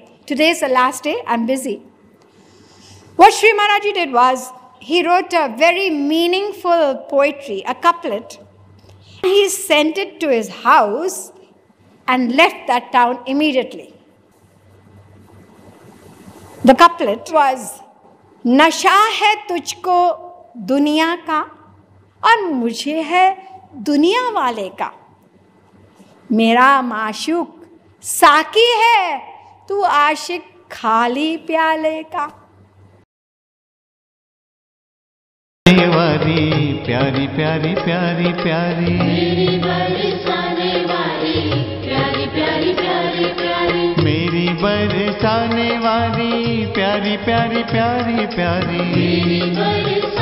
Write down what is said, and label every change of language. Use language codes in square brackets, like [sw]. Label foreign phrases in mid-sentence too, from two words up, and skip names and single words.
[en] Today is the last day, I'm busy. What Sri Maharaji did was, he wrote a very meaningful poetry, a couplet. He sent it to his house and left that town immediately. The couplet was, [hi] नशा है तुझको दुनिया का और मुझे है दुनिया वाले का. मेरा माशूक़ साकी है, तू आशिक़ खाली प्याले का. प्यारी प्यारी प्यारी प्यारी मेरी बरसाने वाली प्यारी प्यारी प्यारी प्यारी मेरी बरसाने वाली प्यारी प्यारी प्यारी प्यारी मेरी